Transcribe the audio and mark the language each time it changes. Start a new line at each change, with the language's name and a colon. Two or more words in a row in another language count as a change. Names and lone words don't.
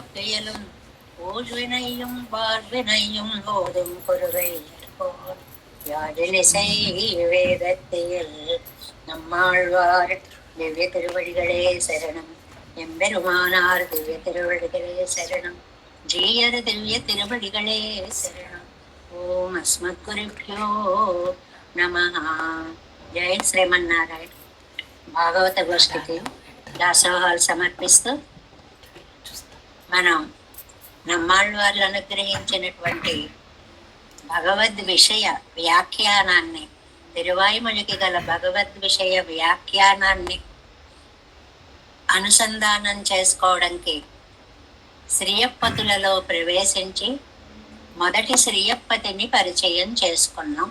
Tamil: தொக்கையலும் ஊழ்வினையும் வாழ்வினையும் ஓதும் பொருவை போல் யாழிசை வேதத்தில் நம்மாழ்வார் திவ்ய திருவடிகளே சரணம். எம்பெருமானார் திவ்ய திருவடிகளே சரணம். ஜீயர் திவ்ய திருவடிகளே சரணம்.
Sanskrit: ఓం అస్మద్గురుభ్యో నమః.
Telugu: జై శ్రీమన్నారాయణ. భాగవత గోష్ఠికి దాసోహాలు సమర్పిస్తూ మనం నమ్మాళ్ళవార్లు అనుగ్రహించినటువంటి భగవద్ విషయ వ్యాఖ్యానాన్ని, తిరువాయుమొழிకి గల భగవద్ విషయ వ్యాఖ్యానాన్ని అనుసంధానం చేసుకోవడానికి శ్రీయప్పతులలో ప్రవేశించి మొదటి శ్రీయప్పతిని పరిచయం చేసుకున్నాం.